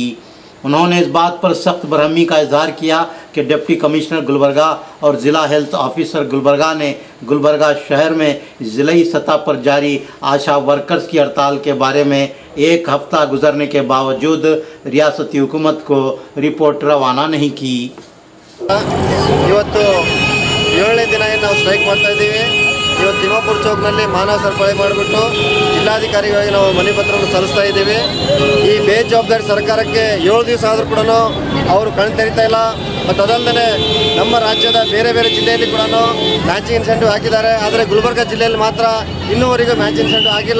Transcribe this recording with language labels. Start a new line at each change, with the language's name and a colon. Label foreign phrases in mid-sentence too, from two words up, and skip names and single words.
Urdu: اُنہوں نے اس بات پر سخت برہمی کا اظہار کیا کہ
English: deputy commissioner
Urdu: گلبرگہ اور ضلع
English: health officer
Urdu: گلبرگہ نے گلبرگہ شہر میں ضلعی سطح پر جاری آشا ورکرز کی ہڑتال کے بارے میں 1 ہفتہ گزرنے کے باوجود ریاستی حکومت کو رپورٹ روانہ نہیں کی.
Kannada: ಇವತ್ತು 7ನೇ ದಿನ ನಾವು ಸ್ಟ್ರೈಕ್ ಮಾಡ್ತಾ ಇದ್ದೀವಿ। ಇವತ್ತು ತಿಮ್ಮಾಪುರ ಚೌಕ್ನಲ್ಲಿ ಮಾನವ ಸರಪಳಿ ಮಾಡಿಬಿಟ್ಟು ಜಿಲ್ಲಾಧಿಕಾರಿಗಳಿಗೆ ನಾವು ಮನವಿ ಪತ್ರವನ್ನು ಸಲ್ಲಿಸ್ತಾ ಇದ್ದೀವಿ। ಈ ಬೇಜವಾಬ್ದಾರಿ ಸರ್ಕಾರಕ್ಕೆ 7 ದಿವಸ ಆದರೂ ಕೂಡ ಅವರು ಕಣ್ತೆರಿತಾ ಇಲ್ಲ। ಮತ್ತು ಅದಲ್ಲದೆ ನಮ್ಮ ರಾಜ್ಯದ ಬೇರೆ ಬೇರೆ ಜಿಲ್ಲೆಯಲ್ಲಿ ಕೂಡ
English: matching incentive
Kannada: ಹಾಕಿದ್ದಾರೆ, ಆದರೆ ಗುಲ್ಬರ್ಗ ಜಿಲ್ಲೆಯಲ್ಲಿ ಮಾತ್ರ ಇನ್ನೂವರೆಗೂ
English: matching incentive
Kannada: ಆಗಿಲ್ಲ।